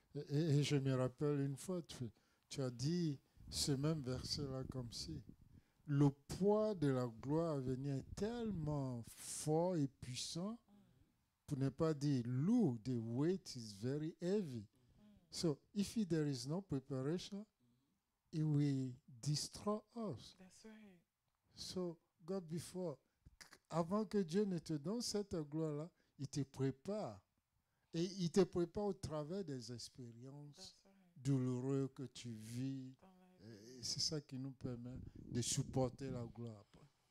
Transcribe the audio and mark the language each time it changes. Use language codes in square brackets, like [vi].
[fr] Et je me rappelle une fois, tu as dit ce même verset-là comme si le poids de la gloire à venir est tellement fort et puissant, pour ne pas dire lourd, [en] the weight is very heavy. So if there is no preparation, it will destroy us. That's right. So God before, [fr] avant que Dieu ne te donne cette gloire-là, il te prépare. Et il te prépare au travers des expériences [en] That's right. [fr] douloureuses que tu vis. [en] Don't lie. [fr] Et c'est ça qui nous permet de supporter la gloire après.